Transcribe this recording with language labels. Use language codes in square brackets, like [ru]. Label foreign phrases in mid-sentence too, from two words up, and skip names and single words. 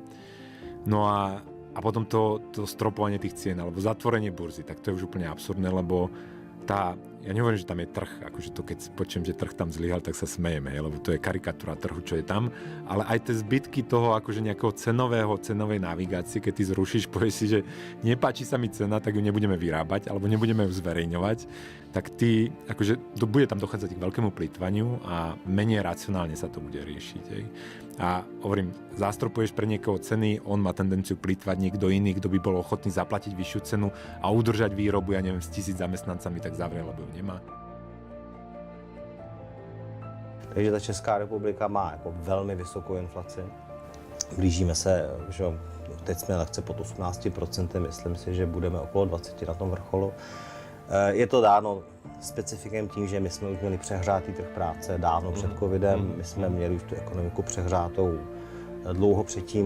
[sk] No a potom to stropovanie tých cien, alebo zatvorenie burzy, tak to je už úplne absurdné, lebo ja nehovorím, že tam je trh, akože to keď počujem, že trh tam zlyhal, tak sa smejeme, lebo to je karikatúra trhu, čo je tam, ale aj tie zbytky toho akože nejakého cenovej navigácie, keď ty zrušíš, povieš si, že nepáči sa mi cena, tak ju nebudeme vyrábať, alebo nebudeme ju zverejňovať, tak ty, akože bude tam dochádzať k veľkému plýtvaniu a menej racionálne sa to bude riešiť. Hej. A hovorím, zástropuješ pre niekoho ceny, on má tendenciu plýtvať, niekto iný, kto by bol ochotný zaplatiť vyššiu cenu a udržať výrobu, ja neviem, s 1000 zamestnancami, tak zavrie, lebo ju nemá. [cs] Takže ta Česká republika má jako velmi vysokou inflaci. Blížíme se, že teď jsme lehce pod 18%, myslím si, že budeme okolo 20% na tom vrcholu. Je to dáno specifikem tím, že my jsme už měli přehrátý trh práce dávno před covidem, my jsme měli už tu ekonomiku přehrátou dlouho předtím.